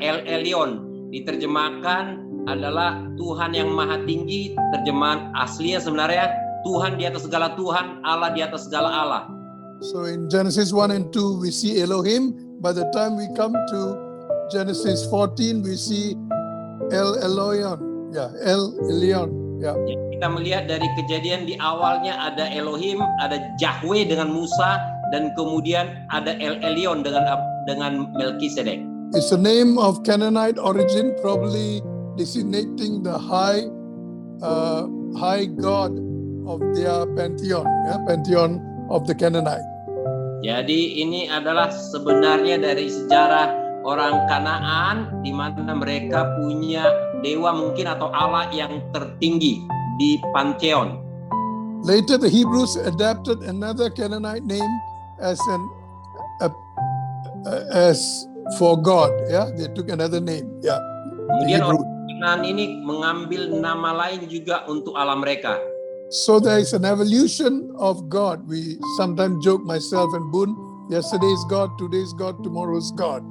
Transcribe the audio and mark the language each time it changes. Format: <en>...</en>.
<id>El Elyon diterjemahkan adalah Tuhan yang maha tinggi. Terjemahan aslinya sebenarnya Tuhan di atas segala Tuhan, Allah di atas segala Allah.</id> <en>So in Genesis 1 and 2 we see Elohim. By the time we come to Genesis 14 we see El Elyon.</en> <id>Ya, El Elyon. Ya. Kita melihat dari Kejadian di awalnya ada Elohim, ada Yahweh dengan Musa, dan kemudian ada El Elyon dengan Melkisedek.</id> <en>It's a name of Canaanite origin, probably designating the high god of their pantheon, pantheon of the Canaanite.</en> <id>Jadi ini adalah sebenarnya dari sejarah orang Kanaan, di mana mereka punya dewa mungkin atau Allah yang tertinggi di pantheon.</id> <en>Later the Hebrews adapted another Canaanite name as for God. Yeah, they took another name. Yeah.</en> <id>Kemudian orang Kanaan ini mengambil nama lain juga untuk Allah mereka.</id> <en>So there is an evolution of God. We sometimes joke, myself and Boon, yesterday's God, today's God, tomorrow's God.</en>